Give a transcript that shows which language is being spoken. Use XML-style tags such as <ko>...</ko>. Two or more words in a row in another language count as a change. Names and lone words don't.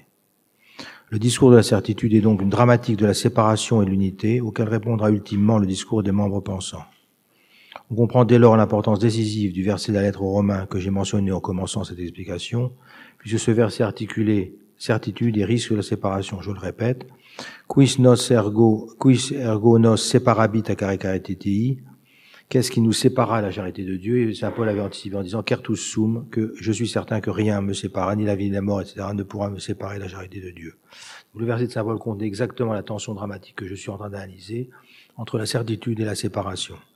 <fr>Le discours de la certitude est donc une dramatique de la séparation et de l'unité, auquel répondra ultimement le discours des membres pensants. On comprend dès lors l'importance décisive du verset de la lettre aux Romains que j'ai mentionné en commençant cette explication, puisque ce verset articulé certitude et risque de la séparation, je le répète,</fr> <la>quis ergo nos separabit a caritatei,</la> <fr>qu'est-ce qui nous séparera à la charité de Dieu? Et Saint Paul avait anticipé en disant</fr> <la>certus sum,</la> <fr>que je suis certain que rien me séparera, ni la vie ni la mort, etc., ne pourra me séparer de la charité de Dieu. Le verset de Saint Paul compte exactement la tension dramatique que je suis en train d'analyser entre la certitude et la séparation.</fr>